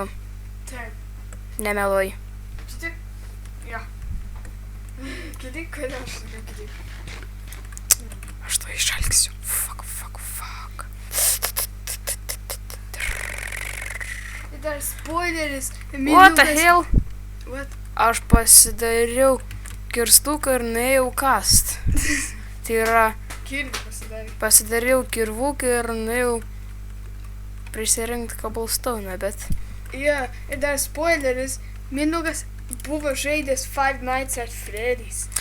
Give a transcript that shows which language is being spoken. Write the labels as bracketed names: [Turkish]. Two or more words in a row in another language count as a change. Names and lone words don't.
[Lithuanian] Taip. Nemeluoju. Šitik? Jo. Kitaip, kodėl aš sakiau kitaip? Aš to išalgsiu. Fuck. Ir dar spoileris. [English] What the hell? What? [Lithuanian] Aš pasidariau kirstuką ir nuėjau kast. Tai yra, Kirvį pasidarė. pasidariau kirvuką ir nuėjau prisirinkti cobblestone, bet... Jo, ir dar spoileris. Mindaugas buvo žaidęs Five Nights at Freddy's.